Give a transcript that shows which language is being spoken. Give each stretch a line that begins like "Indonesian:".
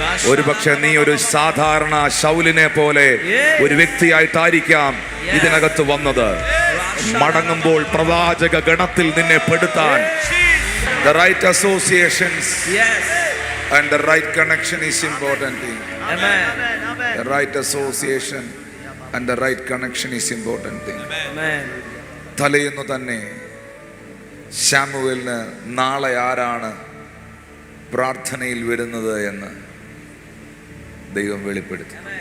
Malayalam: ഒരുപക്ഷെ നീ ഒരു സാധാരണ ശൗലിനെ പോലെ ഒരു വ്യക്തിയായിട്ടായിരിക്കാം ഇതിനകത്ത് വന്നത്. മടങ്ങുമ്പോൾ പ്രവാചക ഗണത്തിൽ നിന്നെ പെടുത്താൻ
English: the right associations and the right connection is important thing. The right association and the right connection is important thing.
Malayalam: തലേന്ന് തന്നെ ശമൂവേലിന് നാളെ ആരാണ് പ്രാർത്ഥനയിൽ വരുന്നത് എന്ന് ദൈവം വെളിപ്പെടുത്തി.